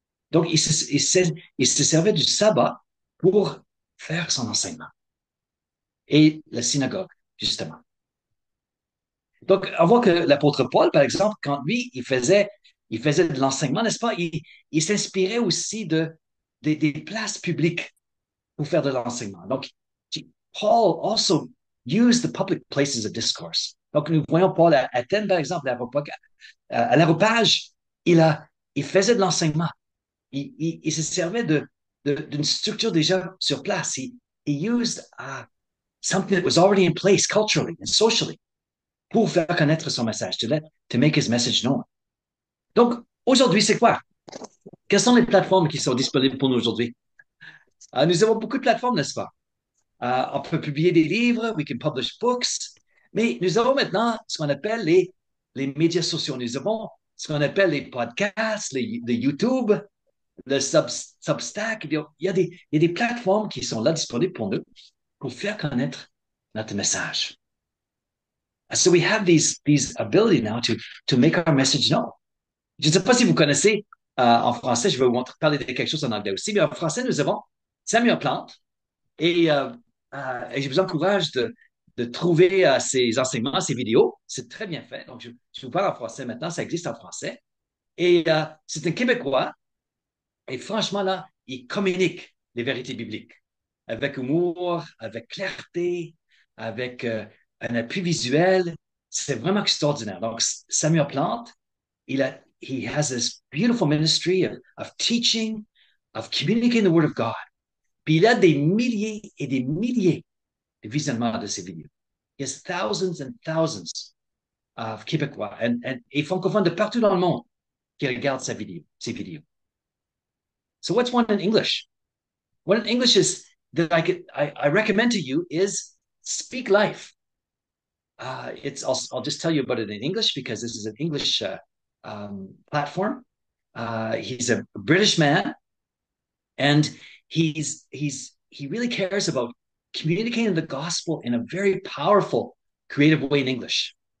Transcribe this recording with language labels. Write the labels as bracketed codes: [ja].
[fr] Donc, il se servait du sabbat pour faire son enseignement. Et la synagogue, justement. Donc, on voit que l'apôtre Paul, par exemple, quand lui, il faisait de l'enseignement, n'est-ce pas? Il s'inspirait aussi des places publiques pour faire de l'enseignement. [en] Donc, Paul also used the public places of discourse. [fr] Donc, nous voyons Paul à Athènes, par exemple, à l'aéropage, il faisait de l'enseignement. Il se servait d'une structure déjà sur place. [en] He used something that was already in place culturally and socially [fr] pour faire connaître son message, [en] to make his message known. [fr] Donc, aujourd'hui, c'est quoi? Quelles sont les plateformes qui sont disponibles pour nous aujourd'hui? Nous avons beaucoup de plateformes, n'est-ce pas? On peut publier des livres, [en] we can publish books, [fr] mais nous avons maintenant ce qu'on appelle les médias sociaux. Nous avons ce qu'on appelle les podcasts, les YouTube, le Substack. Il y a des plateformes qui sont là disponibles pour nous pour faire connaître notre message. [en] So we have these ability now to make our message known. [fr] Je ne sais pas si vous connaissez en français, je vais vous parler de quelque chose en anglais aussi, mais en français, nous avons Samuel Plante et je vous encourage de trouver ces enseignements, ces vidéos. C'est très bien fait. Donc, je vous parle en français maintenant, ça existe en français. Et c'est un Québécois et franchement, là, il communique les vérités bibliques avec humour, avec clarté, avec un appui visuel. C'est vraiment extraordinaire. [en] Donc, Samuel Plante, he has this beautiful ministry of teaching, of communicating the word of God. [fr] Puis il a des milliers et des milliers de visionnements de ces vidéos. [en] He has thousands and thousands of [fr] Québécois et francophones de partout dans le monde qui regardent ces vidéos. [en] So what's one in English? One in English is that I recommend to you is Speak Life. I'll just tell you about it in English because this is an English platform. He's a British man, and he really cares about communicating the gospel in a very powerful, creative way in English.